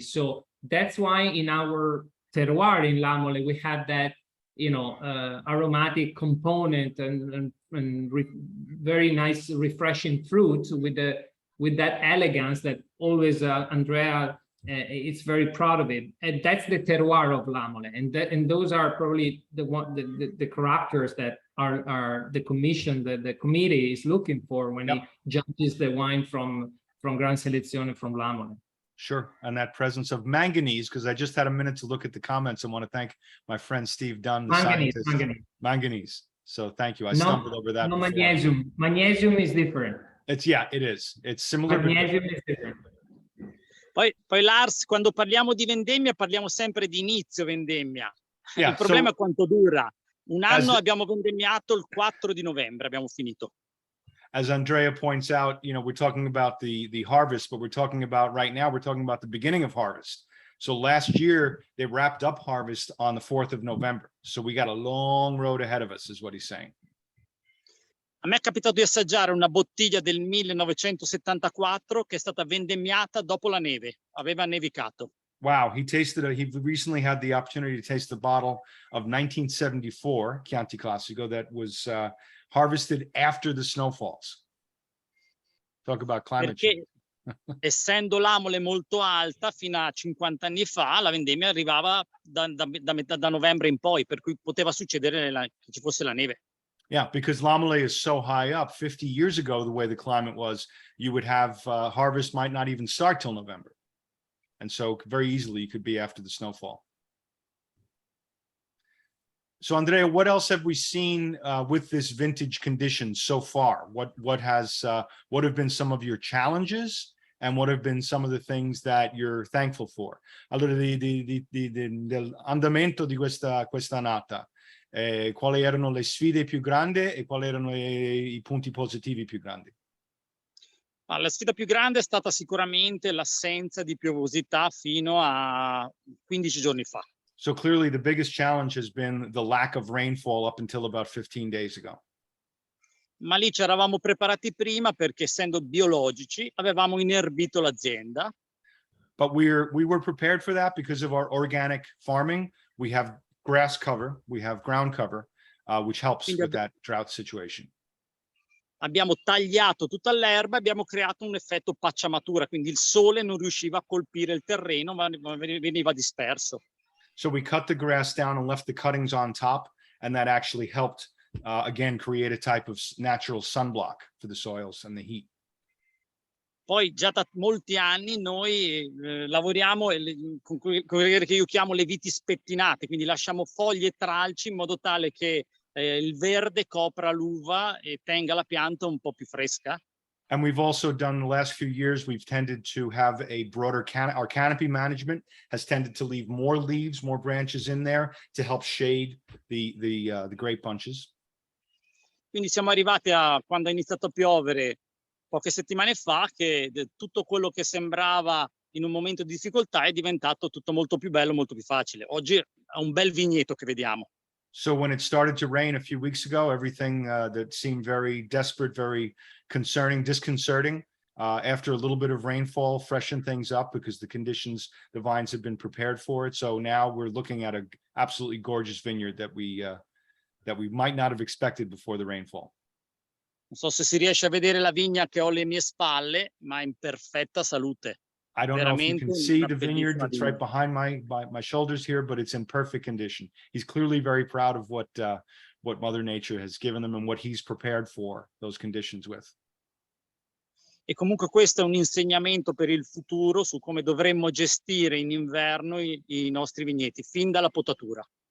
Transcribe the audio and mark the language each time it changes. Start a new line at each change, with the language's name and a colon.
English: So that's why in our terroir in Lamole, we have that, you know, aromatic component and very nice refreshing fruit with that elegance that always Andrea it's very proud of it, and that's the terroir of Lamole, and those are probably the characters that are the commission, the committee is looking for when it judges the wine from Gran Selezione, from Lamole. Sure, and that presence of manganese, because I just had a minute to look at the comments. I want to thank my friend Steve Dunn, the scientist. Manganese. So thank you. I stumbled over that. No, before. magnesium. Magnesium is different. It is. It's similar. Magnesium is different.
Italian: Poi Lars, quando parliamo di vendemmia, parliamo sempre di inizio vendemmia. Il problema è quanto dura. Un anno abbiamo vendemmiato il 4 di novembre, abbiamo finito.
English: As Andrea points out, you know, we're talking about the harvest, but we're talking about right now, we're talking about the beginning of harvest. So last year, they wrapped up harvest on the 4th of November. So we got a long road ahead of us, is what he's saying.
Italian: A me è capitato di assaggiare una bottiglia del 1974 che è stata vendemmiata dopo la neve, aveva nevicato.
English: Wow, he recently had the opportunity to taste the bottle of 1974 Chianti Classico that was harvested after the snowfalls. Talk about climate change.
Italian: Essendo l'Amole molto alta, fino a 50 anni fa, la vendemmia arrivava da novembre in poi, per cui poteva succedere che ci fosse la neve.
English: Yeah, because Lamole is so high up, 50 years ago, the way the climate was, you would have harvest might not even start till November. And so very easily you could be after the snowfall. So Andrea, what else have we seen with this vintage condition so far? What have been some of your challenges, and what have been some of the things that you're thankful for?
Italian: Allora, dell'andamento di questa annata. Quali erano le sfide più grandi e quali erano i punti positivi più grandi? La sfida più grande è stata sicuramente l'assenza di piovosità fino a 15 giorni fa.
English: So clearly the biggest challenge has been the lack of rainfall up until about 15 days ago.
Italian: ma lì ci eravamo preparati prima perché essendo biologici avevamo inerbito l'azienda.
English: But we were prepared for that because of our organic farming. We have grass cover, we have ground cover, which helps
Italian: Quindi
English: with that drought situation.
Italian: abbiamo tagliato tutta l'erba e abbiamo creato un effetto pacciamatura, quindi il sole non riusciva a colpire il terreno, ma veniva disperso.
English: So we cut the grass down and left the cuttings on top, and that actually helped, again, create a type of natural sunblock for the soils and the heat.
Italian: Poi già da molti anni noi lavoriamo con quelle che io chiamo le viti spettinate, quindi lasciamo foglie e tralci in modo tale che il verde copra l'uva e tenga la pianta un po' più fresca.
English: And we've also done the last few years, we've tended to have a broader our canopy management has tended to leave more leaves, more branches in there to help shade the grape bunches.
Italian: Quindi siamo arrivati a quando è iniziato a piovere poche settimane fa, che tutto quello che sembrava in un momento di difficoltà è diventato tutto molto più bello, molto più facile. Oggi è un bel vigneto che vediamo.
English: So when it started to rain a few weeks ago, everything that seemed very desperate, very concerning, disconcerting, after a little bit of rainfall, freshened things up because the conditions, the vines have been prepared for it. So now we're looking at an absolutely gorgeous vineyard that we might not have expected before the rainfall.
Italian: Non so se si riesce a vedere la vigna che ho alle mie spalle, ma è in perfetta salute.
English: I don't know if you can see the vineyard that's
Italian: vigna.
English: right behind my shoulders here, but it's in perfect condition. He's clearly very proud of what Mother Nature has given them and what he's prepared for those conditions with.
Italian: E comunque questo è un insegnamento per il futuro su come dovremmo gestire in inverno i nostri vigneti, fin dalla potatura.